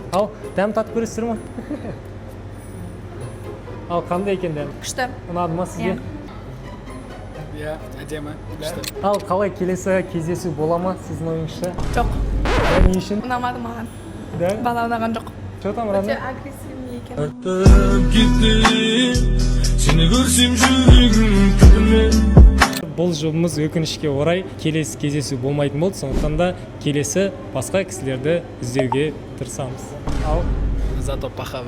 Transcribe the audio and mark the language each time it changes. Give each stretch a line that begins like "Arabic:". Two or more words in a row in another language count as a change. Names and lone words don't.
Kazakh: Ал дәм татып көресіздер ме? Ал қандай екен дәм? Күшті. Ұнады ма сізге? Иә, әдемі. Күшті. Ал қалай келесі кездесу бола ма сіздің ойыңызша? Жоқ. Не үшін? Ұнамады маған. Да? Бала ұнаған жоқ.
Russian: Что там, Рана?
Kazakh: Өте агрессивный екен.
Turkish: Seni görsem yüreğim tütüme.
Kazakh: Бұл жобымыз өкінішке орай келесі кездесу болмайтын болды, сондықтан да келесі басқа кісілерді іздеуге тырысамыз. Ал
Russian: Зато пахавали.